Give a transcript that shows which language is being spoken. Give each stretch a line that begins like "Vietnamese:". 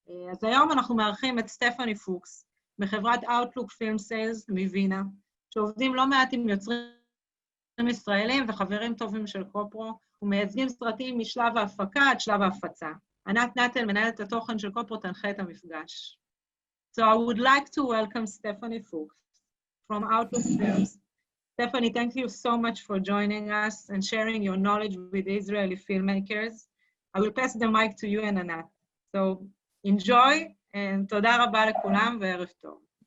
Hebrew: אז היום אנחנו מארחים את סטפני פוקס, מחברת Outlook Film Sales מווינה, שעובדים לא מעט עם יוצרים ישראלים וחברים טובים של קופרו, ומייצגים סרטים משלב ההפקה עד שלב ההפצה. ענת נטל, מנהלת התוכן של קופרו, תנחה את המפגש.
English: So I would like to welcome Stephanie Fuchs from Outlook Films. Stephanie, thank you so much for joining us and sharing your knowledge with Israeli filmmakers. I will pass the mic to you and Anat. So enjoy, and
Hebrew: תודה רבה לכולם וערב טוב.